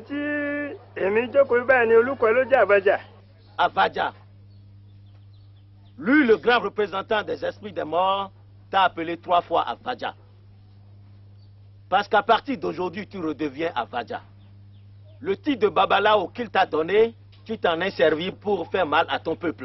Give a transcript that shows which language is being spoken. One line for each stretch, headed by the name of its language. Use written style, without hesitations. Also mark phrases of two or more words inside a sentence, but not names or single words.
Yoruba: tí èmi jókòó báyìí ni olùkọ́ ló jẹ́ Abaja. Abaja,
French: lui le grand représentant des esprits des morts, t'a appelé 3 fois Abaja. Parce qu'à partir d'aujourd'hui, tu redeviens Abaja. Le titre de Babalao qu'il t'a donné, tu t'en es servi pour faire mal à ton peuple.